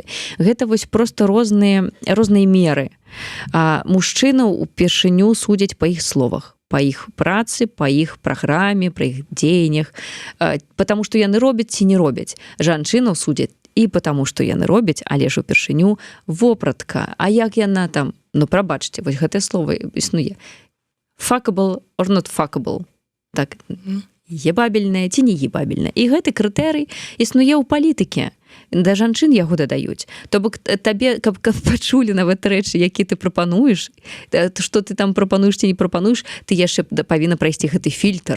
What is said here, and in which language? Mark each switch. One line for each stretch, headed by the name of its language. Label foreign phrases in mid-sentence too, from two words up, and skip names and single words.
Belarusian: Гэта вось просто розныя меры. Мужчынаў упершыню судзяць па іх словах, па іх працы, па іх праграме, па іх дзеяннях, потому што яны робяць ці не робяць. Жанчынаў судзяць і потому што яны робяць, але ж упершыню вопратка. А як яна там, ну прабачце, вось гэтае слово існуе.
English: Fuckable or not fuckable.
Belarusian: Так, ебабельная ці не ебабельная. І гэты крытэрый існуе ў палітыке. Да жанчын яго дадаюць. То бок табе, каб пачулі нават рэчы, які ты прапануеш, што ты там прапануеш ці не прапануеш, ты яшчэ павінна прайсці гэты фільтр.